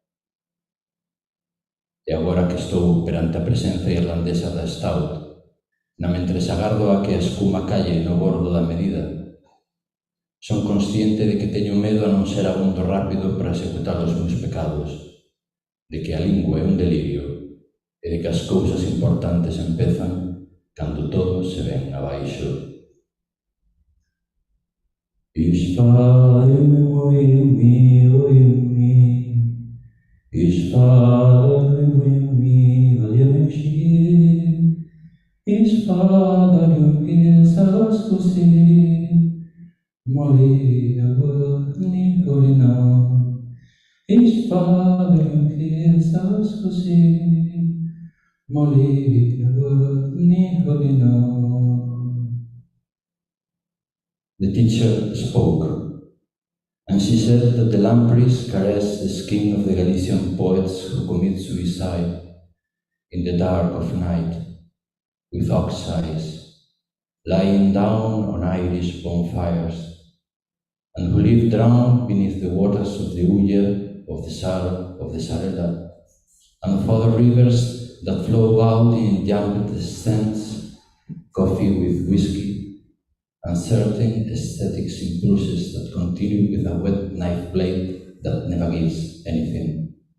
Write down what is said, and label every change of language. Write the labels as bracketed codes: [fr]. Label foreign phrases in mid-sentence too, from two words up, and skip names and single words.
[gl] E agora que estou perante a presenza irlandesa da Stout, na mentres agardo a que a escuma calle no bordo da medida, son consciente de que teño medo a non ser abondo rápido para executar os meus pecados, de que a lingua é un delirio e de que as cousas importantes empezan cando todo se ven abaixo. Ishfaleme moimi oimi, Ishfaleme moimi valyamexi, Ishfaleme piesas cosi, Moli agua nicolina, Ishfaleme piesas cosi, Moli agua nicolina. [en] The teacher spoke, and she said that the lampreys caress the skin of the Galician poets who commit suicide in the dark of night with ox eyes, lying down on Irish bonfires, and who live drowned beneath the waters of the Ulla, of the Sar, of the Sarela, and of other rivers that flow out in jumped descents, coffee with whiskey, and certain aesthetics impulses that continue with a wet knife blade that never gives anything.